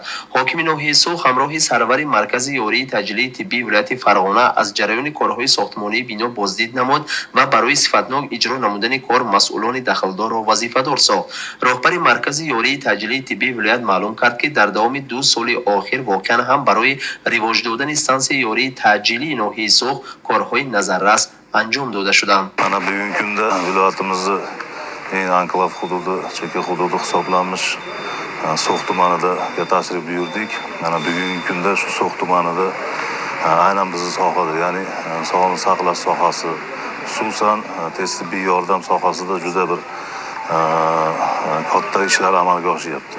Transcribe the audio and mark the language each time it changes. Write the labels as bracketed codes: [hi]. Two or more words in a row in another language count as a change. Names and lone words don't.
[tg] ҳокими ноҳияи суғ ҳамроҳи сарвари маркази ёрии таъҷилии тиббии вилояти Фарғона аз ҷараёни корҳои сохтмонии бино боздид намуд ва барои сифатнок иҷро намудани кор масъулони дахлдорро вазифадор сохт. роҳбари маркази ёрии таъҷилии тиббии вилоят маълум кард ки дар давоми 2 соли охир воқеан ҳам барои ривоҷ додани стансияи ёрии таъҷилии ноҳияи суғ корҳои назаррас анҷом дода шуданд. [uz] Mana bugungi kunda viloyatimizni eng anklav hududi, chekka hududi hisoblanmish So'x tumanida tashrif buyurdik. Mana bugungi kunda shu So'x tumanida aynan bizning sohada, ya'ni sog'liqni saqlash sohasi, xususan tez tibbiy yordam sohasida juda bir katta ishlar amalga oshiryapti.